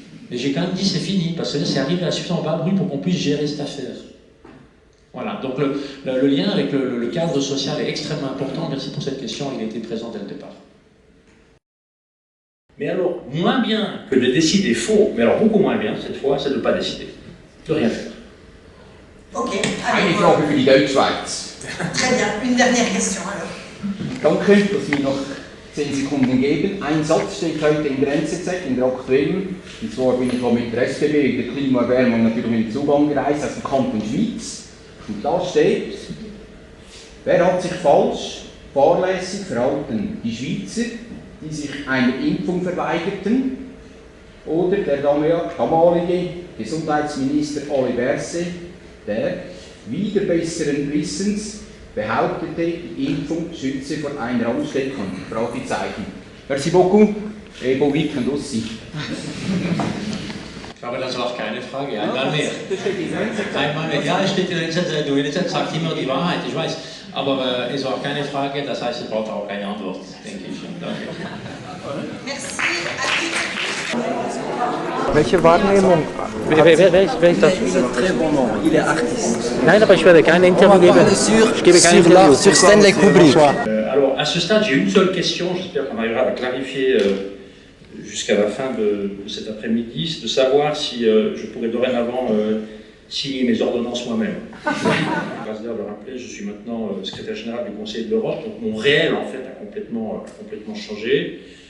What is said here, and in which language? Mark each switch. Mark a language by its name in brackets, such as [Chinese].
[French] Mais j'ai quand même dit c'est fini, parce que c'est arrivé à suffisamment bas bruit pour qu'on puisse gérer cette affaire. Voilà, donc le lien avec le cadre social est extrêmement important. Merci pour cette question, il a été présent dès le départ. Mais alors, moins bien que de décider faux, mais alors beaucoup moins bien cette fois, c'est de ne pas décider, de rien faire. Ok. [German] Eine Frage für die Deutschschweiz. [French] Très bien, une dernière question alors. [German] Danke, dass Sie mir noch 10 Sekunden geben. Ein Satz steht heute in der NZZ, in der aktuellen. Und zwar bin ich mit der SBB in der Klimaerwärmung natürlich mit dem Zug angereist aus dem Kanton Schweiz. Und da steht, wer hat sich falsch, fahrlässig verhalten? Die Schweizer, die sich einer Impfung verweigerten, oder der damalige Gesundheitsminister Oli Berset, der wider besseren Wissens behauptete, die Impfung schütze vor einer Ansteckung. Fragezeichen. [French] Merci beaucoup et bon week-end aussi. [German] Ich glaube, das war keine Frage, einmal mehr. Einmal mehr. Ja, es steht in der NZZ, du sagt immer die Wahrheit, ich weiß. Aber es war keine Frage, das heißt, es braucht auch keine Antwort, denke ich. Danke. [French] Merci. [German] Welche Wahrnehmung? Wer ist das? [French] Très bon nom, il est artiste. [German] Nein, aber ich werde kein Interview geben. Ich gebe kein Interview. [French] Sur Stanley Kubrick. Alors, à ce stade, j'ai une seule question, j'espère qu'on arrivera à clarifier jusqu'à la fin de cet après-midi, c'est de savoir si je pourrais dorénavant signer mes ordonnances moi-même. Grâce d'ailleurs de rappeler, je suis maintenant secrétaire général du Conseil de l'Europe, donc mon réel en fait a complètement changé.